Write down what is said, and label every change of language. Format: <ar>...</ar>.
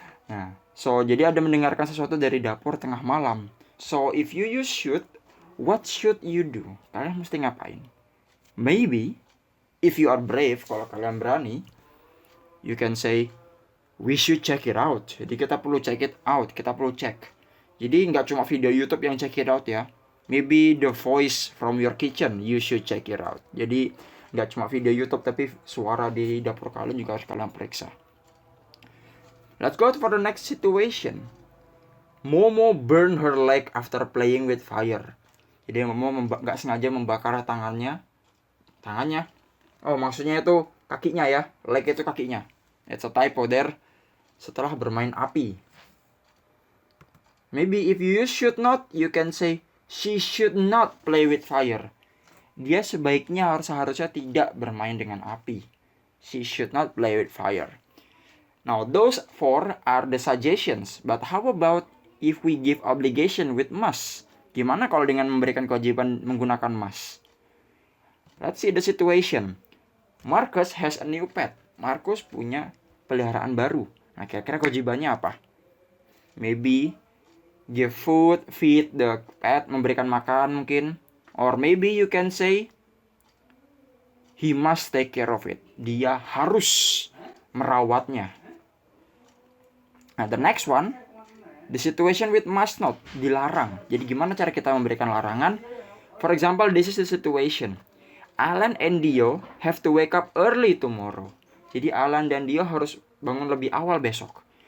<id>Nah, so jadi ada mendengarkan sesuatu dari dapur tengah malam.</id> <en>So if you use should, what should you do?</en> <id>Kalian mesti ngapain?</id> <en>Maybe, if you are brave,</en> <id>kalau kalian berani,</id> <en>you can say, we should check it out.</en> <id>Jadi kita perlu</id> <en>check it out,</en> <id>kita perlu cek. Jadi nggak cuma video YouTube yang check it out ya.</id> <en>Maybe the voice from your kitchen, you should check it out.</en> <id>Jadi nggak cuma video YouTube, tapi suara di dapur kalian juga harus kalian periksa.</id> <en>Let's go for the next situation. Momo burned her leg after playing with fire.</en> <id>Jadi Momo nggak sengaja membakar tangannya. Oh, maksudnya itu kakinya ya. Leg itu kakinya.</id> <en>It's a typo there.</en> <id>Setelah bermain api.</id> <en>Maybe if you use should not, you can say, she should not play with fire.</en> <id>Dia sebaiknya seharusnya tidak bermain dengan api.</id> <en>She should not play with fire. Now, those 4 are the suggestions. But how about if we give obligation with must?</en> <id>Gimana kalau dengan memberikan kewajiban menggunakan must?</id> <en>Let's see the situation. Marcus has a new pet.</en> <id>Marcus punya peliharaan baru. Nah, kira-kira kewajibannya apa?</id> <en>Maybe give food, feed the pet,</en> <id>memberikan makan mungkin.</id> <en>Or maybe you can say, he must take care of it.</en> <id>Dia harus merawatnya.</id> <en>Nah, the next one, the situation with must not, dilarang.</en> <id>Jadi gimana cara kita memberikan larangan?</id> <en>For example, this is the situation. Alan and Dio have to wake up early tomorrow.</en> <id>Jadi Alan dan Dio harus bangun lebih awal besok.</id>